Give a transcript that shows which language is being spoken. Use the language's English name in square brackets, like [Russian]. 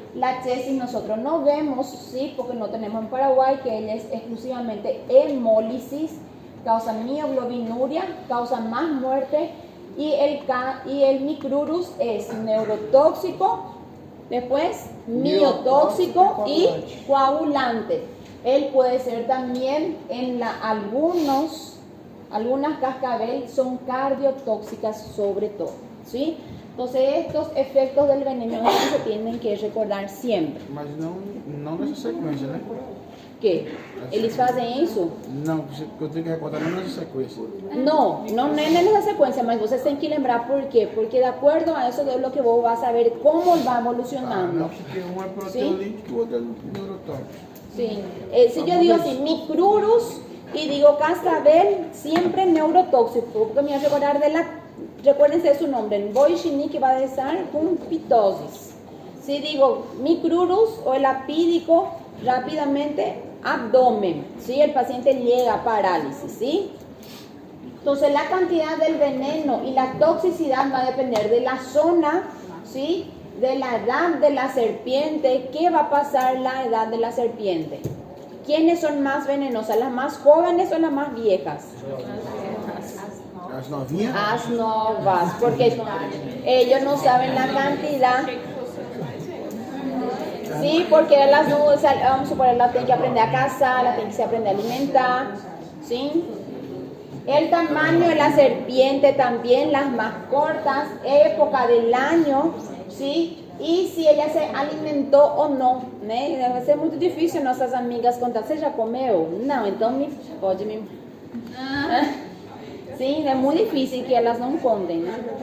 [Spanish] La chesis nosotros no vemos, sí, porque no tenemos en Paraguay, que él es exclusivamente hemólisis, causa mioglobinuria, causa más muerte, y el micrurus es neurotóxico, después miotóxico y coagulante. Él puede ser también algunas cascabel son cardiotóxicas sobre todo, ¿sí? Entonces estos efectos del veneno se tienen que recordar siempre. [Portuguese] Mas não nessa sequência, né? [Spanish] ¿Qué? [Portuguese] ¿Eles fazem isso? Não, eu tenho que recordar não nessa sequência. No é nessa sequência, mas vocês têm que lembrar por quê. [Spanish] Porque de acuerdo a eso es lo que vos vas a ver cómo va evolucionando. [Portuguese] Não, porque um é proteolítico e o outro é neurotóxico. [Spanish] Sí. Si yo digo así, micrurus y digo cascabel, siempre neurotóxico, porque me voy a recordar recuérdense de su nombre, Boichini, que va a estar con pitosis. Si digo micrurus o el apídico, rápidamente abdomen, ¿sí? El paciente llega a parálisis, ¿sí? Entonces la cantidad del veneno y la toxicidad va a depender de la zona, ¿sí? De la edad de la serpiente. ¿Qué va a pasar la edad de la serpiente? ¿Quiénes son más venenosas? ¿Las más jóvenes o las más viejas? [Portuguese] As novinhas? As novas, [Spanish] porque ellos no saben la cantidad. Sí, porque las nuevas, vamos a suponer, las tienen que aprender a cazar, las tienen que aprender a alimentar, ¿sí? El tamaño de la serpiente también, las más cortas, época del año, ¿sí? Y si ella se alimentó o no, né? [Portuguese] Deve ser muito difícil nossas amigas contar, você já comeu? Não, então pode me... Sim, é muito difícil que elas não contem, né?